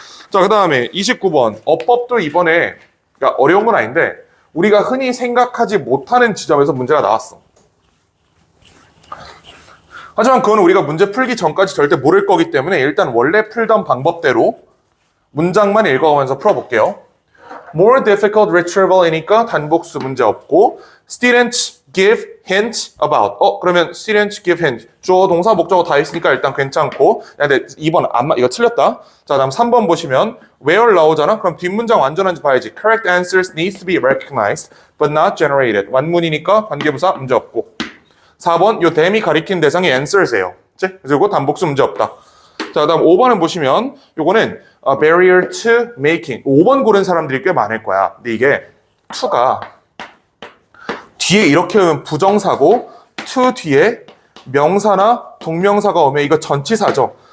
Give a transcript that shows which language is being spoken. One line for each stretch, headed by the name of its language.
Korean: 자, 그 다음에 29번. 어법도 이번에, 그러니까 어려운 건 아닌데 우리가 흔히 생각하지 못하는 지점에서 문제가 나왔어. 하지만 그건 우리가 문제 풀기 전까지 절대 모를 거기 때문에 일단 원래 풀던 방법대로 문장만 읽어가면서 풀어볼게요.
English: More difficult retrieval이니까
Korean: 단복수 문제 없고,
English: students give hint about.
Korean: 그러면
English: students give hint.
Korean: 주어, 동사, 목적어 다 있으니까 일단 괜찮고. 근데 2번 이거 틀렸다. 자, 다음 3번 보시면 where 나오잖아. 그럼 뒷문장 완전한지 봐야지.
English: Correct answers needs to be recognized but not generated.
Korean: 완문이니까 관계부사 문제 없고. 4번, 요 them이 가리킨 대상이 answers예요. 그리고 단복수 문제 없다. 자, 다음 5번은 보시면 요거는 barrier to making. 5번 고른 사람들이 꽤 많을 거야. 근데 이게 to가 뒤에 이렇게 오면 부정사고, to 뒤에 명사나 동명사가 오면 이거 전치사죠.